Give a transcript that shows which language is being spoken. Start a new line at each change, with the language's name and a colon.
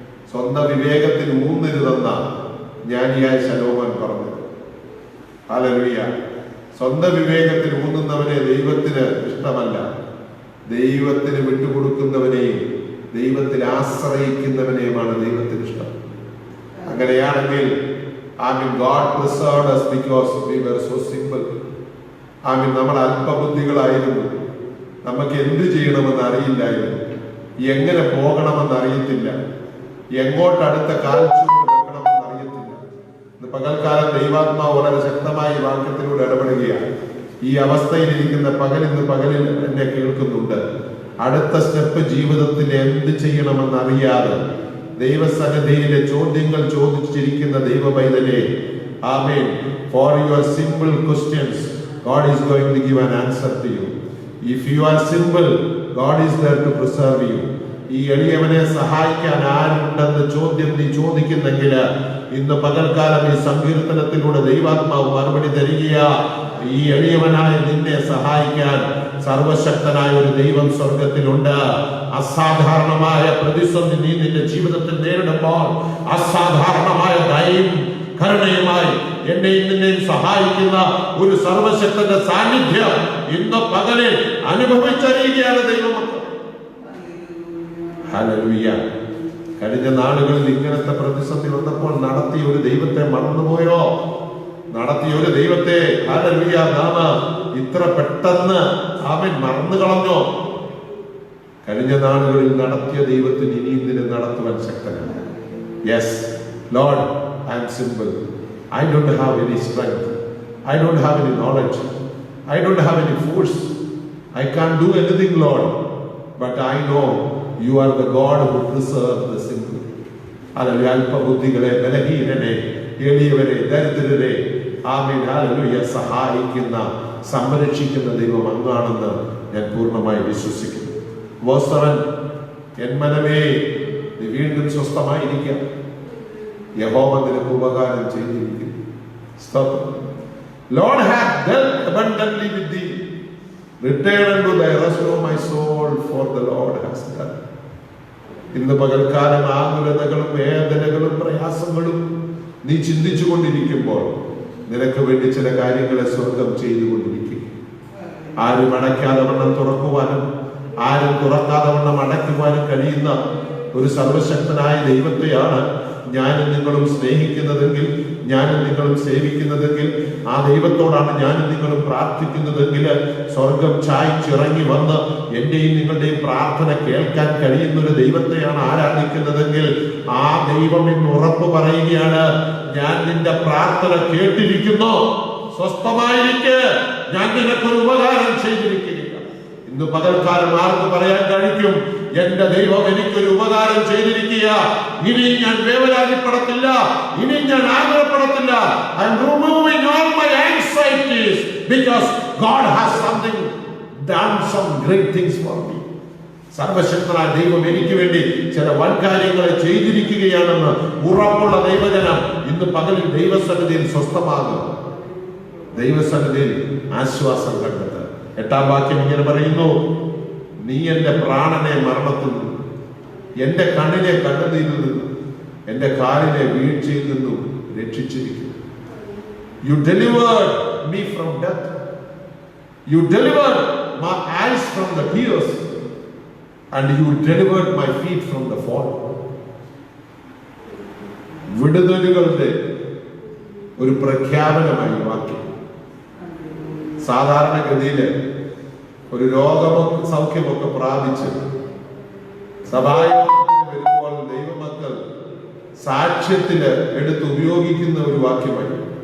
Malayalam: സ്വന്തം വിവേകത്തിൽ ഊന്നരുതെന്ന ജ്ഞാനിയായ ശലോമോൻ പറഞ്ഞത്. ഹല്ലേലൂയ. സ്വന്തം വിവേകത്തിൽ ഊന്നുന്നവനെ ദൈവത്തിന് ഇഷ്ടമല്ല. ദൈവത്തിന് വിട്ടുകൊടുക്കുന്നവനെയും ദൈവത്തിൽ ആശ്രയിക്കുന്നവനെയുമാണ് ദൈവത്തിന് ഇഷ്ടം. അങ്ങനെയാണെങ്കിൽ
English: God preserved us because we were so simple.
Malayalam: നമ്മൾ അല്പബുദ്ധികളായിരുന്നു. നമുക്ക് എന്ത് ചെയ്യണമെന്ന് അറിയില്ലായിരുന്നു, എങ്ങനെ പോകണമെന്ന് അറിയത്തില്ല, എങ്ങോട്ട് അടുത്ത കാൽച്ചൂട് വെക്കണമെന്ന് അറിയത്തില്ല. ഇന്ന് പകൽക്കാലം ദൈവാത്മാവ് വളരെ ശക്തമായി വാക്യത്തിലൂടെ ഇടപെടുകയാണ്. ഈ അവസ്ഥയിലിരിക്കുന്ന പകലിൽ എന്നെ കേൾക്കുന്നുണ്ട്. അടുത്ത സ്റ്റെപ്പ് ജീവിതത്തിൽ എന്ത് ചെയ്യണമെന്ന് അറിയാതെ ദൈവസന്നിധിയിലെ ചോദ്യങ്ങൾ ചോദിച്ചിരിക്കുന്ന ദൈവ പൈതലേ, ആമേൻ.
English: For your simple questions, God is going to give an answer to you. If you are simple, God is there to preserve you.
Malayalam: ഈ എളിയവനെ സഹായിക്കാൻ ആരുണ്ടെന്ന് ചോദ്യം നീ ചോദിക്കുന്നെങ്കിൽ ഇന്ന് പകൽക്കാലം ഈ സങ്കീർത്തനത്തിലൂടെ ദൈവാത്മാവ് മറുപടി തരികയാ. ഈ എളിയവനായ നിന്നെ സഹായിക്കാൻ സർവശക്തനായ ഒരു ദൈവം സ്വർഗത്തിലുണ്ട്. അസാധാരണമായ പ്രതിസന്ധി നീ നിന്റെ ജീവിതത്തിൽ നേരിടുമ്പോൾ അസാധാരണമായ ദയയും കരുണയുമായി എന്നെയും നിന്നെയും സഹായിക്കുന്ന ഒരു സർവശക്തന്റെ സാന്നിധ്യം ഇന്ന് പകലിൽ അനുഭവിച്ചറിയുകയാണ് ദൈവമക്കൾ. ഹല്ലേലൂയ. കഴിഞ്ഞ നാളുകളിൽ ഇങ്ങനത്തെ പ്രതിസന്ധി വന്നപ്പോൾ നടത്തിയ ഒരു ദൈവത്തെ മറന്നുപോയോ? നടത്തിയ ഒരു ദൈവത്തെ ഹല്ലേലൂയ നാമ ഇത്ര പെട്ടെന്ന് അവൻ മറന്നു കളഞ്ഞോ? കഴിഞ്ഞ നാളുകളിൽ നടത്തിയ ദൈവത്തിന് ഇനിയും ഇതിനെ നടത്തുവാൻ ശക്തനാണ്. Yes Lord,
English: I am simple. I don't have any strength. I don't have any knowledge. I don't have any force. I can't do anything, Lord. But I know you are the God who preserves the simple. Hallelujah.
Malayalam: അല്പബുദ്ധികളെ, ബലഹീനരെ, എളിയവരെ, ദരിദ്രരെ, amen hallelujah സഹായിക്കുന്ന സംരക്ഷിക്കുന്ന ദൈവം അങ്ങാണെന്ന് ഞാൻ പൂർണ്ണമായി വിശ്വസിക്കുന്നു. Verse 7, N മനമേ നീ വീണ്ടും സ്വസ്ഥമായിരിക്കാം, യഹോവ നിനക്ക് ഉപകാരം ചെയ്തിരിക്കുന്നു. സ്തോത്രം.
English: Lord hath dealt abundantly with thee. Return unto thy rest, O my soul, for the Lord has done.
Malayalam: ഇന്ന് പകൽക്കാലം ആകുലതകളും വേദനകളും പ്രയാസങ്ങളും നീ ചിന്തിച്ചു കൊണ്ടിരിക്കുമ്പോൾ നിനക്ക് വേണ്ടി ചില കാര്യങ്ങളെ സ്വർഗം ചെയ്തുകൊണ്ടിരിക്കും. ആരും അടയ്ക്കാതെ വണ്ണം തുറക്കുവാനും ആരും തുറക്കാതെ വണ്ണം അടയ്ക്കുവാനും കഴിയുന്ന ഒരു സർവശക്തനായ ദൈവത്തെയാണ് ഞാനും നിങ്ങളും സ്നേഹിക്കുന്നതെങ്കിൽ, ഞാനും നിങ്ങളും സേവിക്കുന്നതെങ്കിൽ, ആ ദൈവത്തോടാണ് ഞാനും നിങ്ങളും പ്രാർത്ഥിക്കുന്നതെങ്കിൽ, സ്വർഗം ചായ്ച്ചിറങ്ങി വന്ന് എന്റെയും നിങ്ങളുടെയും പ്രാർത്ഥന കേൾക്കാൻ കഴിയുന്ന ഒരു ദൈവത്തെയാണ് ആരാധിക്കുന്നതെങ്കിൽ, ആ ദൈവം ഇന്ന് ഉറപ്പ് പറയുകയാണ്, ഞാൻ നിന്റെ പ്രാർത്ഥന കേട്ടിരിക്കുന്നു, സ്വസ്ഥമായിരിക്കെ, ഞാൻ നിനക്കൊരു ഉപകാരം ചെയ്തിരിക്കുക. ഇന്ന് പകൽക്കാലം ആർക്ക് പറയാൻ കഴിക്കും, എന്റെ ദൈവം എനിക്കൊരു ഉപകാരം ചെയ്തിരിക്കുക, ഇനി ഞാൻ വേവലാതിപ്പെടത്തില്ല, ഇനി ഞാൻ ആഗ്രഹപ്പെടത്തില്ല.
English: I am removing all my anxieties because God has done some great things for me.
Malayalam: സർവശക്തനായ ദൈവം എനിക്ക് വേണ്ടി ചില വൻകാര്യങ്ങളെ ചെയ്തിരിക്കുകയാണെന്ന് ഉറപ്പുള്ള ദൈവജനം ഇന്ന് പകലിൽ ദൈവസന്നിധിയിൽ സ്വസ്ഥമാകും, ദൈവസന്നിധിയിൽ ആശ്വാസം കണ്ടെത്തുക. 8-ാം വാക്യം ഇങ്ങനെ പറയുന്നു, നീ എന്റെ പ്രാണനെ മരണത്തിൽ നിന്നും, എന്റെ കണ്ണിനെ കണ്ണുനീരിൽ നിന്നും, എന്റെ കാലിനെ വീഴ്ചയിൽ നിന്നും രക്ഷിച്ചിരിക്കുന്നു.
English: You delivered me from death. You delivered my eyes from the tears, and you delivered my feet from the fall.
Malayalam: വിടുതലുകളുടെ ഒരു പ്രഖ്യാപനമായി വാക്യം. സാധാരണഗതിയില് ഒരു രോഗമോ സൗഖ്യമൊക്കെ പ്രാപിച്ച് സഭായോഗത്തിന് വരുമ്പോൾ ദൈവമക്കൾ സാക്ഷ്യത്തില് എടുത്ത് ഉപയോഗിക്കുന്ന ഒരു വാക്യമായി.